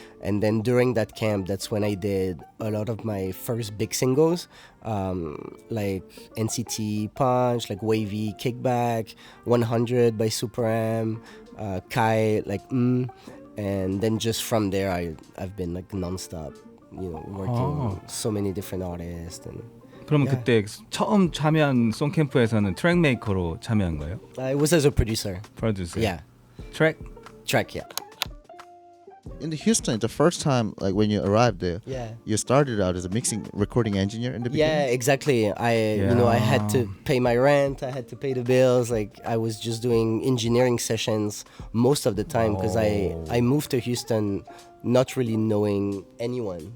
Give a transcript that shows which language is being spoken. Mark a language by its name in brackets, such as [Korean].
[English] And then during that camp, that's when I did a lot of my first big singles, like NCT Punch, like Wavy, Kickback, 100 by Super M, KAI의, like and then just from there, I've been like nonstop, you know, working with so many different artists. And [Korean] 그러면 그때 처음 참여한 송캠프에서는 트랙 메이커로 참여한 거예요? [English] I was as a producer. [Korean] 프로듀서. [English] Yeah. [Korean] 트랙? [English] Track, yeah. In the Houston, the first time, like when you arrived there, you started out as a mixing, recording engineer in the beginning. Yeah, exactly. You know, I had to pay my rent. I had to pay the bills. Like I was just doing engineering sessions most of the time because I moved to Houston not really knowing anyone.